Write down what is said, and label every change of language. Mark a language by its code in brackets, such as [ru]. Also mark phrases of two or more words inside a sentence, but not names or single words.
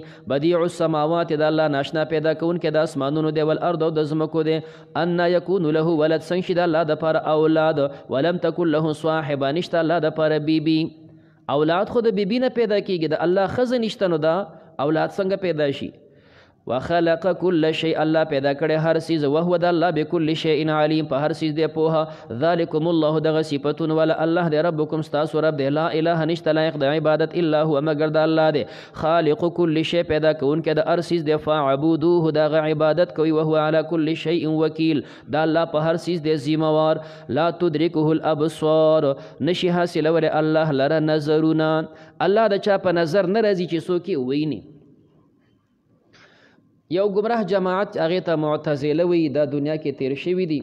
[ar] بدیع السماوات [ps] د الله ناشنا پیدا کوونکی د اسمانونو دی، والارض او د ځمکو دی. [ar] انا یکون له ولد [ps] څنګه شي د الله دپاره اولاد، [ar] ولم تکن له صاحبه [ps] نشته الله دپاره بیبي. اولاد خو د بیبي نه پیدا کېږي، د الله ښځه نشته، نو دا اولاد څنګه پیدا شي. [ar] وخلق كل شيء [ps] الله پیدا کړی هر څیز، وهو د الله [ar] بكل شيء علیم [ps] په هر څیز دی پوهه. [ar] ذلکم الله [ps] دغه صفتون ولا الله دی ربکم ستاسو رب دی، [ar] لا اله [ps] نشته لایق د عبادت [ar] الا هو [ps] مگر د الله دی، [ar] خالق كل شيء [ps] پیدا کوونکی د هر څیز دی، فاعبدوه دغه عبادت کوي، [ar] وهو على كل شيء وکیل [ps] د الله په هر څیز دی ذمہوار. [ar] لا تدرکه الابصار [ps] نشي حاصلولی الله لره نظرونه، الله د چا په نظر نه راځي چې څوک یې وویني. یو گمراه جماعت هغې ته معتزله وی، دا دنیا کې تیر شوي دي.